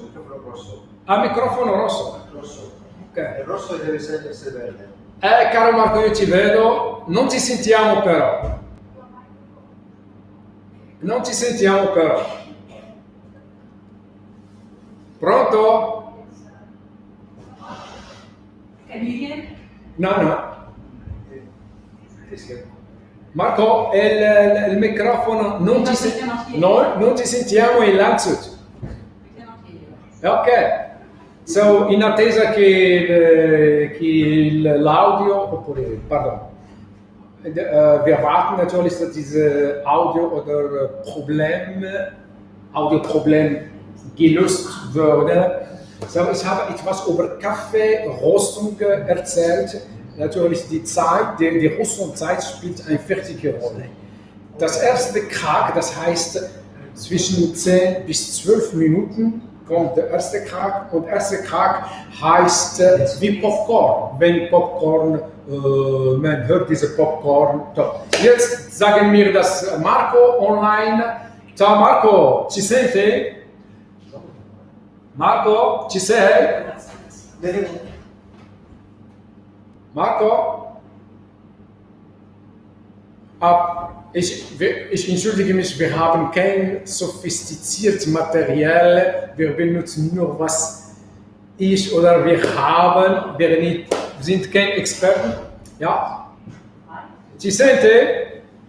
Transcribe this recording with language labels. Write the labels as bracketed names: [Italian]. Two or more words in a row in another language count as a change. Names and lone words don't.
[Italian] Microfono rosso. Il rosso deve essere verde. Caro Marco, io ti vedo. Non ti sentiamo però. Pronto? [English] Can you hear? No. [Italian] Marco, il microfono non ti sentiamo in Landshut. Ok. So, in attesa che l'audio, [German] wir warten natürlich, dass diese Audio- oder Audioproblem gelöst würde. So, ich habe etwas über Kaffeeröstung erzählt. Natürlich die Zeit, die Röstungszeit spielt eine wichtige Rolle. Das erste Krack, das heißt zwischen 10 bis 12 Minuten kommt der erste Krack und der erste Krack heißt wie Popcorn. Wenn Popcorn, man hört diese Popcorn. Jetzt sagen wir das Marco online. [Italian] Ciao Marco, ci senti? Marco, ci sei? Marco? [German] Ich entschuldige mich, wir haben kein sophistiziertes Material, wir benutzen nur was ich oder wir haben, wir sind keine Experten. [Italian] Ja? Ci sente?